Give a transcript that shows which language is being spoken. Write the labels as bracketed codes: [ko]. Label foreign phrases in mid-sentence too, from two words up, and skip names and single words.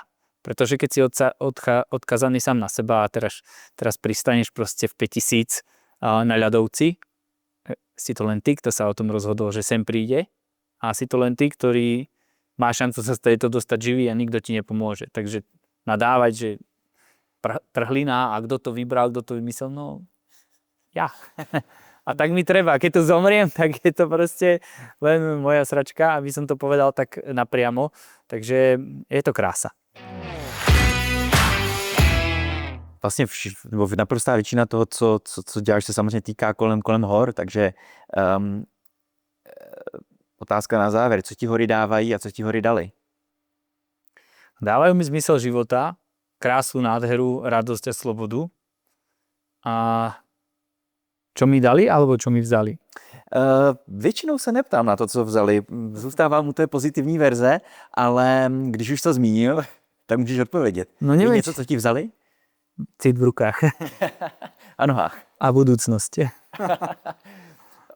[sk] Pretože keď si odkazaný sám na seba a teraz pristaneš proste v 5000 na ľadovci, si to len ty, kto sa o tom rozhodol, že sem príde, a si to len ty, ktorý má šancu sa z tejto dostať živý a nikto ti nepomôže. Takže nadávať, že trhlina a kto to vybral, kto to vymyslel, no ja. A tak mi treba. Keď tu zomriem, tak je to proste len moja sračka, aby som to povedal tak napriamo. Takže je to krása. [cs] Vlastně naprostá většina toho, co děláš, se samozřejmě týká kolem hor, takže otázka na závěr. Co ti hory dávají a co ti hory dali? [sk] Dávajú mi zmysel života, krásu, nádheru, radosť a slobodu. A čo mi dali, alebo čo mi vzali? [cs] Většinou se neptám na to, co vzali. Zůstávám u té pozitivní verze, ale když už to zmínil, tak můžeš odpovědět. No je něco, co ti vzali? [sk] Cit v rukách. A nohách. A budúcnosť.